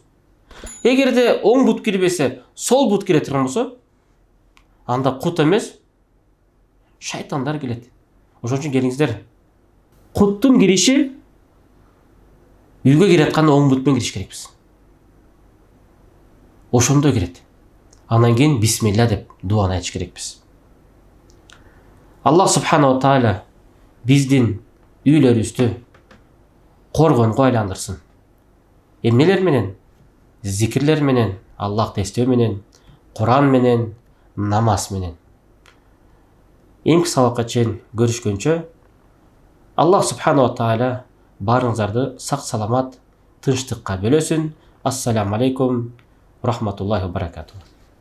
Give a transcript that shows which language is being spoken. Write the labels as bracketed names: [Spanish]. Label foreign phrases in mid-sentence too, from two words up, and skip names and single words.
[Kyrgyz] Эгерде оң бут кирбесе, сол бут кире турган болсо, анда кут эмес, шайтандар келет. Ошон үчүн келиңиздер, куттун кириши үйгө кире атканда оң бутмен кириш керекпиз. Ошондо кирет. Анан кийин бисмилла деп дуаны айтыш керекпиз. [Arabic] الله سبحانه تعالى [Kyrgyz] биздин үйлөрүбүздү коргонго айландырсын. Эмнелер менен? Зикирлер менен, Аллахты эстөө менен, Куран менен, намаз менен. Эмки сабакка чейин көрүшкөнчө, [Arabic] الله سبحانه تعالى [Kyrgyz] барыңыздарды сак саламат, тынчтыкка бөлөсүн. [Arabic] السلام عليكم رحمة الله وبركاته.